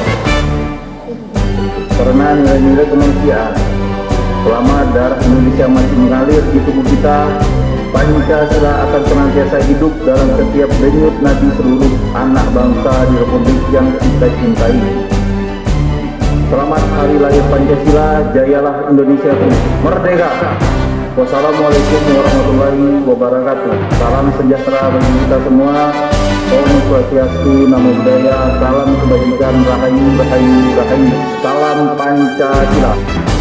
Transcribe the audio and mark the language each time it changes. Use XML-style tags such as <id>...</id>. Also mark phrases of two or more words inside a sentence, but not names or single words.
<id>Karena nilai-nilai kemanusiaan, selama darah Indonesia masih mengalir di tubuh kita, Pancasila akan senantiasa hidup dalam setiap denyut nadi seluruh anak bangsa di Republik yang kita cintai. Selamat Hari Lahir Pancasila, jayalah Indonesia merdeka.</id> <ar>والسلام عليكم ورحمة الله وبركاته.</ar> <id>Salam sejahtera bagi kita semua.</id> <sa>Om Swastiastu,</sa> <pi>Namo Buddhaya,</pi> <id>salam kebajikan,</id> <jv>rahayu, rahayu, rahayu.</jv> <id>Salam Pancasila.</id>